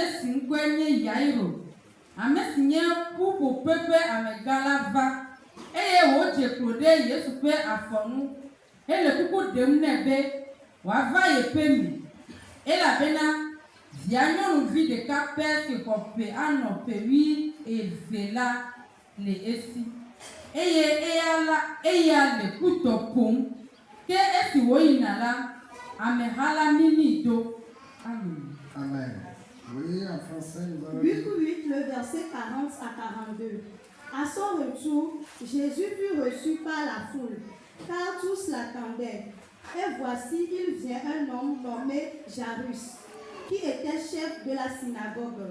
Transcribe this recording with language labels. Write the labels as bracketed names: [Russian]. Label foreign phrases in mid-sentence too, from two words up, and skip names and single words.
[Ewe] si ŋkɔe nye Yairo ame si nye ƒuƒoƒe ƒe amegã la va eye wodze klo ɖe Yesu ƒe afɔnu hele kuku ɖem nɛ be wòava yeƒe me elabena via nyɔnuvi ɖeka pɛ si xɔ ƒe anɔ ƒe eve la le esi eye eya le kutɔ ƒom ke esi woyina la ameha la mimi do. Amen. Amen. [French] Oui, en français, nous allons Luc 8, le verset 40 à 42. À son retour, Jésus fut reçu par la foule, car tous l'attendaient. Et voici, il vient un homme nommé Jairus, qui était chef de la synagogue.